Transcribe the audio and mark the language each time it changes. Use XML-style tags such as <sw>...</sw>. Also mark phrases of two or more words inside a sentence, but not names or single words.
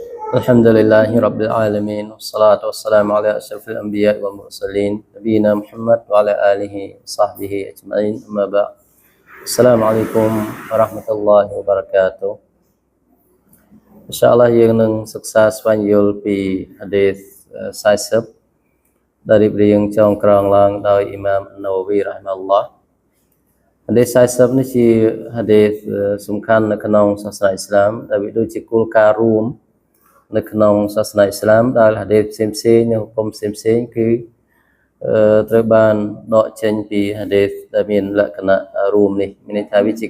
<ar>الحمد لله رب العالمين والصلاة والسلام على أشرف الأنبياء والمرسلين نبينا محمد وعلى آله وصحبه أجمعين أما بعد السلام عليكم ورحمة الله وبركاته إن شاء الله</ar> <km>យើងនឹងសិក្សាស្វែងយល់ពី hadith 40 dari រៀងចងក្រងឡើងដោយ Imam Nawawi rahimahullah hadith 40 នេះជា hadith សំខាន់នៅ ក្នុងសាសនាអ៊ីស្លាមដែលវាដូចជាគោលការណ៍រួមនៅក្នុងសាសនាអ៊ីស្លាមដែល hadith ផ្សេងៗនៅគុំផ្សេងៗគឺត្រូវបានដកចេញពី hadith ដែលមានលក្ខណៈរួមនេះមានន័យថាវាជា</km>